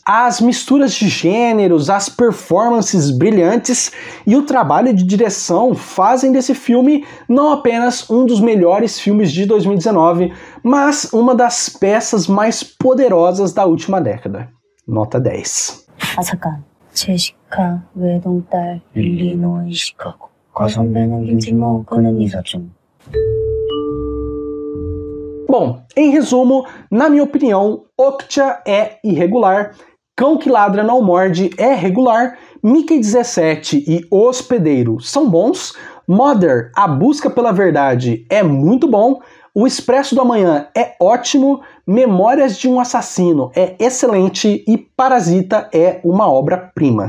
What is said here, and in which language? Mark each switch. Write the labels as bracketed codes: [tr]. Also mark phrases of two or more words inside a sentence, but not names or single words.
[pt] As misturas de gêneros, as performances brilhantes e o trabalho de direção fazem desse filme não apenas um dos melhores filmes de 2019, mas uma das peças mais poderosas da última década. Nota 10. [ko] 잠깐. 제시카 외동딸 일리노이 시카고 과선배는 김치모 끄는 이사중. [pt] Bom, em resumo, na minha opinião, Okja é irregular, Cão que Ladra Não Morde é regular, Mickey 17 e O Hospedeiro são bons, Mother, A Busca pela Verdade é muito bom, O Expresso do Amanhã é ótimo, Memórias de um Assassino é excelente e Parasita é uma obra-prima.